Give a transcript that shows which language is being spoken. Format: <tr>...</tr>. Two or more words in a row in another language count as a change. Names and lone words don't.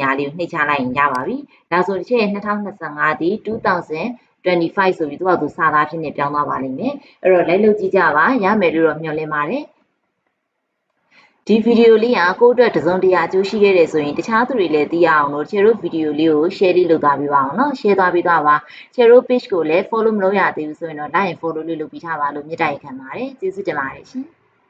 <my>ရာလေးကိုနှိပ်ချလိုက်ရင်ရပါပြီဒါဆိုတစ်ချက်2025ဒီ2025ဆိုပြီးသူ့စာသားဖြစ်နေပြောင်းသွားပါလိမ့်မယ်အဲ့တော့လိုက်လုပ်ကြည့်ကြပါရမယ်လို့တော့မျှော်လင့်ပါတယ်ဒီဗီဒီယိုလေးကကိုယ့်အတွက်တစုံတရာအကျိုးရှိခဲ့တယ်ဆိုရင်တခြားသူတွေလည်းသိရအောင်လို့ share ဗီဒီယိုလေးကို share လေးလုပ်သွားပေးပါအောင်နော် share သွားပေးသွားပါ share page ကိုလည်း follow မလုပ်ရသေးဘူးဆိုရင်တော့</my> <en>like and follow</en> <my>လေးလုပ်ပြီးထားပါလို့မြစ်တာရက်ခံပါတယ်ကျေးဇူးတင်ပါတယ်ရှင်</my>